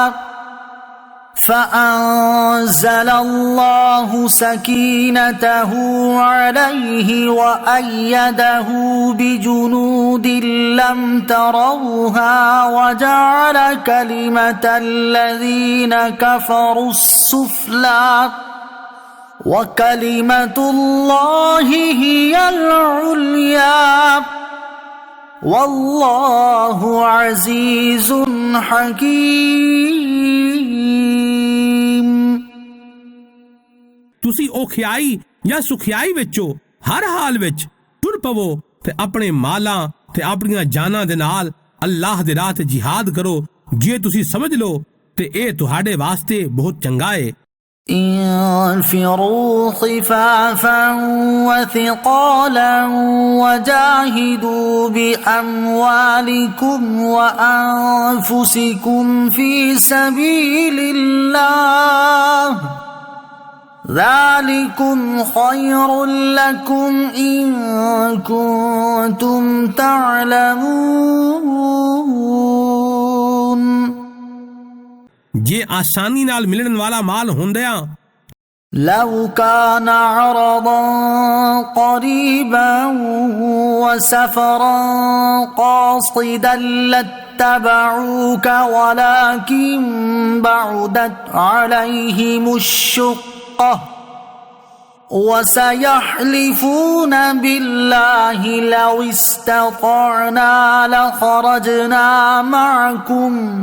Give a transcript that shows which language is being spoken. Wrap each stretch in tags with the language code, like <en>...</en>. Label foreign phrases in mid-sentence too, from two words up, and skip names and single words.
<ar>فأنزل الله سكينته عليه وأيده بجنود لم تروها وجعل كلمة الذين كفروا السفلى وكلمة الله هي العليا والله عزيز حكيم۔</ar> <pa>ਤੁਸੀਂ ਔਖਿਆਈ ਜਾਂ ਸੁਖਿਆਈ ਵਿੱਚੋਂ ਹਰ ਹਾਲ ਵਿੱਚ ਤੁਰ ਪਵੋ ਤੇ ਆਪਣੇ ਮਾਲਾਂ ਤੇ ਆਪਣੀਆਂ ਜਾਨਾਂ ਦੇ ਨਾਲ ਅੱਲਾਹ ਦੇ ਰਾਹ ਤੇ ਜਿਹਾਦ ਕਰੋ। ਜੇ ਤੁਸੀਂ ਸਮਝ ਲਓ ਤੇ ਇਹ ਤੁਹਾਡੇ ਵਾਸਤੇ ਬਹੁਤ ਚੰਗਾ ਹੈ।</pa> <ar>انفروا خفافا وثقالا وجاهدوا بأموالكم وأنفسكم في سبيل الله ذلكم خير لكم إن كنتم تعلمون۔</ar> <pa>ਜੇ ਆਸਾਨੀ ਨਾਲ ਮਿਲਣ ਵਾਲਾ ਮਾਲ ਹੁੰਦਿਆਂ</pa> <ar>لو كان عرضا قريبا وسفرا قاصدا لاتبعوك ولكن بعدت عليهم الشقة وسيحلفون بالله لو استطعنا لخرجنا معكم</ar>